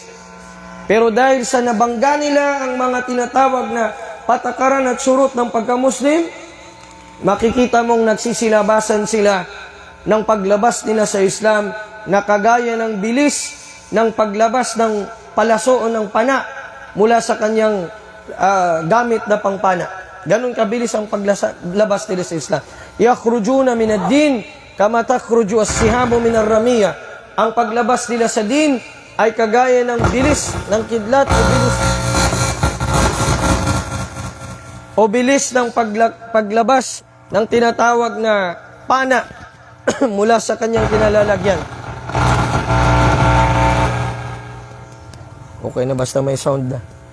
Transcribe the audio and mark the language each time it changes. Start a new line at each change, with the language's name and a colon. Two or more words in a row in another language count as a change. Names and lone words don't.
Filipino: Pero dahil sa nabangga nila ang mga tinatawag na patakaran at surut ng pagka-Muslim, makikita mong nagsisilabasan sila ng paglabas nila sa Islam na kagaya ng bilis ng paglabas ng palaso o ng pana mula sa kanyang gamit na pangpana. Ganon kabilis ang paglabas nila sa Islam.
Arabic: يخرجون من الدين كما تخرج السهام من الرمية.
Filipino: Ang paglabas nila sa din ay kagaya ng bilis ng kidlat o bilis ng paglabas ng tinatawag na pana mula sa kanyang kinalalagyan. Okay na basta may sound na.